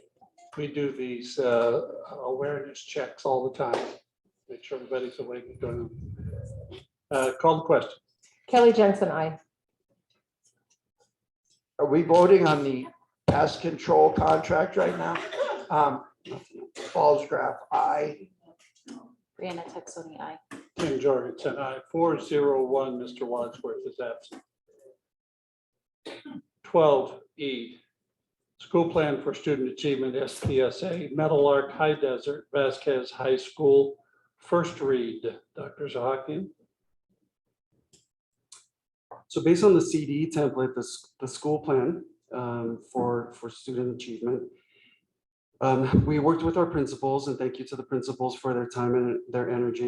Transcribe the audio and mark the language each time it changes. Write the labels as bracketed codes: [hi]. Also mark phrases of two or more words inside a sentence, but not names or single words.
[en] We do these awareness checks all the time. Make sure everybody's awake and doing them. Call the question. Kelly Jensen, I. Are we voting on the pest control contract right now? Fallsgraph, aye. Brianna Texoni, aye. Tim Jorgensen, aye. 401, Mr. Wadsworth is absent. 12E, School Plan for Student Achievement, SPSA, Meadowlark High Desert, Vasquez High School, first read. Dr. Zahakian. So based on the CD template, the school plan for student achievement, we worked with our principals, and thank you to the principals for their time and their energy.